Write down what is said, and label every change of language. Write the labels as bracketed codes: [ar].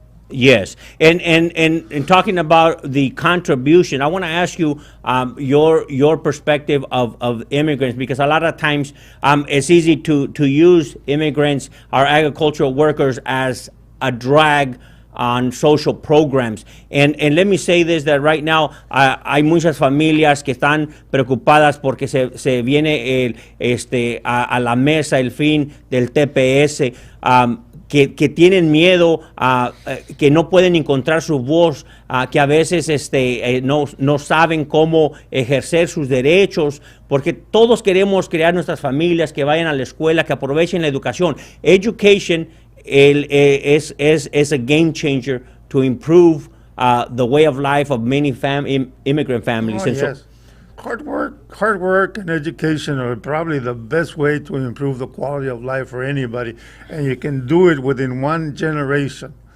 [en] Yes, and talking about the contribution, I want to ask you your perspective of immigrants, because a lot of times it's easy to use immigrants, our agricultural workers, as a drag on social programs. And let me say this, that right now [es] hay muchas familias que están preocupadas porque se viene a la mesa el fin del TPS, que tienen miedo, que no pueden encontrar su voz, que a veces no saben cómo ejercer sus derechos, porque todos queremos crear nuestras familias, que vayan a la escuela, que aprovechen la educación. [en] Education is a game changer to improve the way of life of many immigrant families. Oh, yes. Hard work and education are probably the best way to improve the quality of life for anybody, and you can do it within one generation.